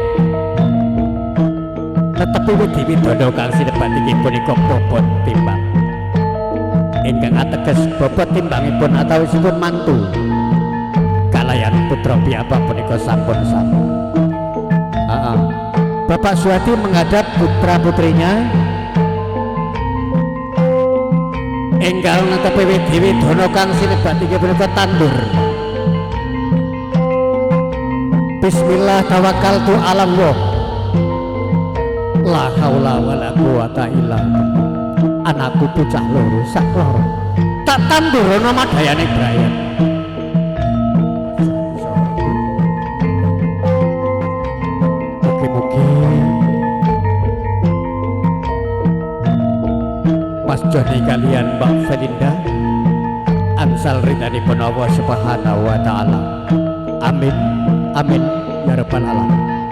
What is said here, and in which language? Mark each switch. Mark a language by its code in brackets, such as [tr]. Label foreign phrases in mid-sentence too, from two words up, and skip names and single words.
[jv] netepi Widhi-Widana kang sinebat inggih punika bobot timbang ingkang ateges bobot timbangipun atawisipun mantu kalayan putra piyambak punika sampun-sampun Bapak Suhadi menghadap putra-putrinya enggal netepi Widhi-Widana kang sinebat inggih punika tandur [ar] بسم الله توكلت على الله لا حول ولا قوة إلا بالله [jv] anakku bocah loro sak loro tak tandur ana madayane brayat mugi-mugi Mas Joni kalian Mbak Felinda angsal ridhanipun [ar] الله سبحانه وتعالى آمين آمين يا رب العالمين